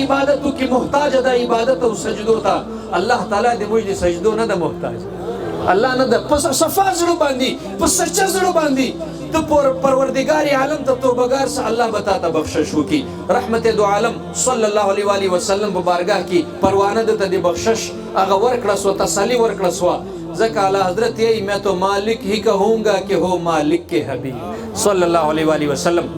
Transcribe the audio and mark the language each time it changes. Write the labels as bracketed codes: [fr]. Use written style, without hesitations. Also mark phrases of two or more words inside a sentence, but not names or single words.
[ps] عبادت وکړي محتاج ده عبادت او سجدو ته الله تعالی د موږ د سجدو نه ده محتاج الله نه ده په صفا زړه باندې په سچه زړه باندې ته پروردگار عالم ته توبهګار سه الله به تا ته بخشش وکړي رحمت دو عالم [ar] صلی الله علیه و آله وسلم [ps] په بارگاه کې پروانه ده ته د بخشش هغه ورکړه سو تسلی ورکړه سو ځکه اعلی حضرت یې [ur] میں تو مالک ہی کہوں گا کہ ہو مالک کے حبیب [ar] صلی الله علیه و آله وسلم